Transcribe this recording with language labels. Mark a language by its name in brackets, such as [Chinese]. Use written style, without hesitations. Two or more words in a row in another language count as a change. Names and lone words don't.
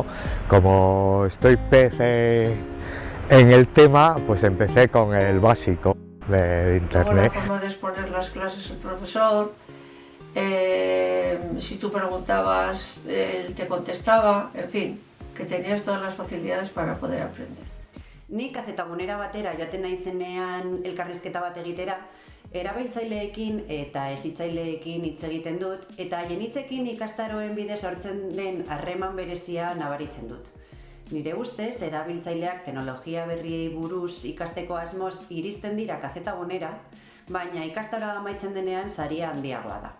[Spanish] Como estoy pez en el tema, pues empecé con el básico de Internet. La forma de exponer las clases el profesor, si tú preguntabas, él te contestaba, en fin, que tenías todas las facilidades para poder aprender. [Basque] Ni Gacetagunera batera joaten naizenean elkarrizketa bat egitera, erabiltzaileekin eta hezitzaileekin hitz egiten dut, eta haien hitzekin ikastaroen bidez sortzen den harreman berezia nabaritzen dut. Nire ustez, erabiltzaileak teknologia berriei buruz ikasteko asmoz iristen dira Gacetagunera, baina ikastaroa amaitzen denean saria handiagoa da.